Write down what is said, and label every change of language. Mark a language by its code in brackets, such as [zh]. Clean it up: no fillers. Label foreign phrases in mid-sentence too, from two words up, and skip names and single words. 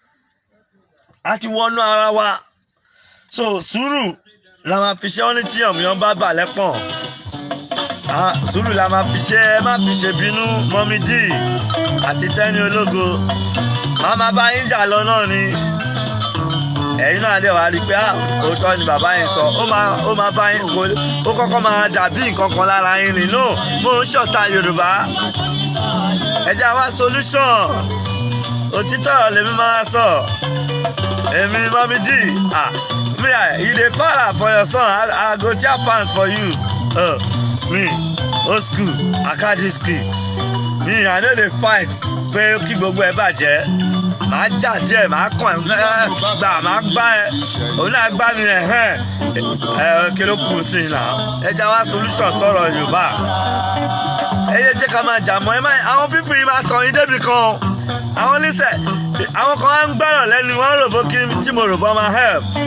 [yo] so sùúrù la máa fi ṣe ọ́ ní tí ọ̀mìyàn bá bà lẹ́pọ̀n sùúrù la máa fi ṣe ẹ má fi ṣe bínú Mọ́mí D àti Tẹ́ni Ológo máa bá yín jà lọ náà ni ẹ̀yin náà dẹ̀ wá rí i pé òótọ́ ni bàbá yín sọ ó máa bá yín ó kọ́kọ́ máa dàbí nǹkan kan lára yín nínú mo ń ṣọ̀tá Yorùbá ẹ jẹ́ wá solution òtítọ́ lèmi máa sọ èmi Mọ́mí D [pcm] me you dey para for your son I go tear pants for you me old school akadi school me I no dey fight [yo] pé kí gbogbo ẹ bàjẹ́ màá jà díẹ̀ màá kàn gbà màá gbá ẹ òun náà gbá mi kí ló kù sí i náà ẹ já wá solution sọ̀rọ̀ Yorùbá ẹ yé jẹ́ ká máa jà mọ́ ẹ má àwọn pípì yìí máa tàn yín débi kan àwọn oníṣẹ́ àwọn kan á ń gbọ́rọ̀ lẹ́nu wọn rò bó kí tí mo rò bọ́ máa help